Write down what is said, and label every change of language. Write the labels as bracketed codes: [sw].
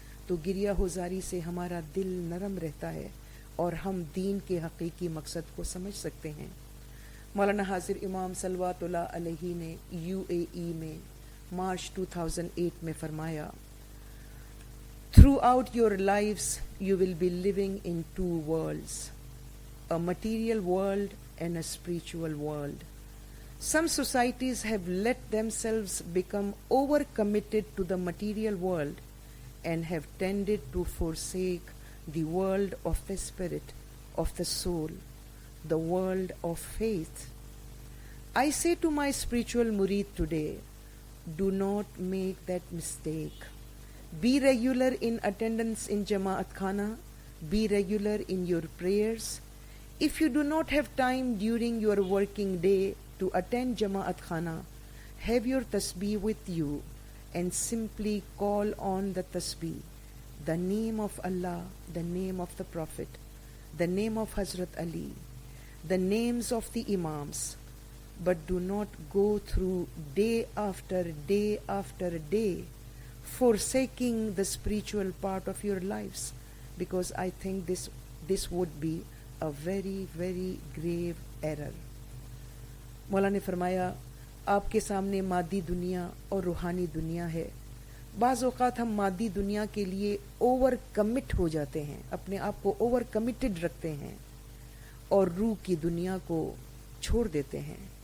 [ur] تو گریہ ہوزاری سے ہمارا دل نرم رہتا ہے اور ہم دین کے حقیقی مقصد کو سمجھ سکتے ہیں۔ مولانا حاضر امام صلوات اللہ علیہ نے UAE میں مارچ 2008 میں فرمایا، [en] Throughout your lives you will be living in two worlds, a material world and a spiritual world. Some societies have let themselves become overcommitted to the material world and have tended to forsake the world of the spirit, of the soul, the world of faith. I say to my spiritual murid today, do not make that mistake. Be regular in attendance in Jamaat Khana. Be regular in your prayers. If you do not have time during your working day to attend Jamaat Khana, have your tasbih with you and simply call on the tasbih, the name of Allah, the name of the Prophet, the name of Hazrat Ali, the names of the Imams, but do not go through day after day after day forsaking the spiritual part of your lives, because I think this would be a very very grave error. [ur] مولا نے فرمایا آپ کے سامنے مادی دنیا اور روحانی دنیا ہے. بعض اوقات ہم مادی دنیا کے لیے اوور کمٹ ہو جاتے ہیں، اپنے آپ کو اوور کمیٹڈ رکھتے ہیں اور روح کی دنیا کو چھوڑ دیتے ہیں.